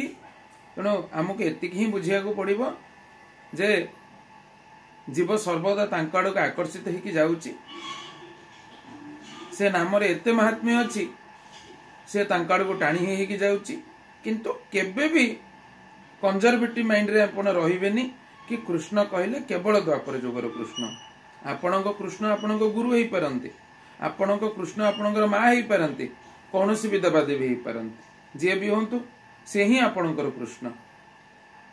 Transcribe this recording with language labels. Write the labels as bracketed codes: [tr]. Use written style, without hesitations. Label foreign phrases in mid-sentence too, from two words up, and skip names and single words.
[or] ତେଣୁ ଆମକୁ ଏତିକି ହିଁ ବୁଝିଆ କୁ ପଡ଼ିବ ଯେ ଜୀବ ସର୍ବଦା ତାଙ୍କ ଆଡ଼କ ଆକର୍ଷିତ ହୋଇକି ଯାଉଛି। ସେ ନାମ ରେ ଏତେ ମାହାତ୍ମ୍ୟ ଅଛି, ସେ ତାଙ୍କ ଆଡ଼କ ଟାଣି ହୋଇକି ଯାଉଛି। କିନ୍ତୁ କେବେ ଭି [en] conservative mind [or] ରେ ଆପଣ ରହିବେନି କି କୃଷ୍ଣ କହିଲେ କେବଳ ଦ୍ୱାପର ଯୁଗର କୃଷ୍ଣ। ଆପଣଙ୍କୁ କୃଷ୍ଣ ଆପଣଙ୍କୁ ଗୁରୁ ହୋଇ ପାରନ୍ତି, ଆପଣଙ୍କୁ କୃଷ୍ଣ ଆପଣଙ୍କର ମା ହୋଇ ପାରନ୍ତି, କୋନୋସି ଭି ଦେବାଦେବୀ ହୋଇ ପାରନ୍ତି, ଯେ ଭି ହୁଅନ୍ତୁ ସେ ହିଁ ଆପଣଙ୍କର କୃଷ୍ଣ।